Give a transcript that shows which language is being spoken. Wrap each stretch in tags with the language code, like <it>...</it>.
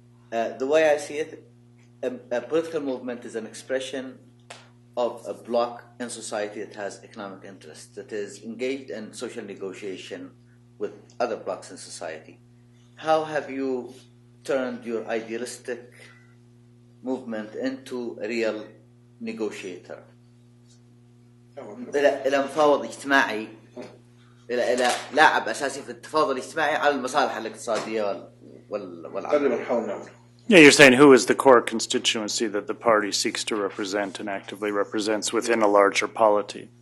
<en>The way I see it, a political movement is an expression of a bloc in society that has economic interests, that is engaged in social negotiation with other blocs in society. How have you turned your idealistic movement into a real negotiator?</en> <ar>إلى مفاوض اجتماعي، إلى لاعب أساسي في التفاوض الاجتماعي على المصالح الاقتصادية والعمل.</ar> <en>Yeah, you're saying who is the core constituency that the party seeks to represent and actively represents within a larger polity.</en>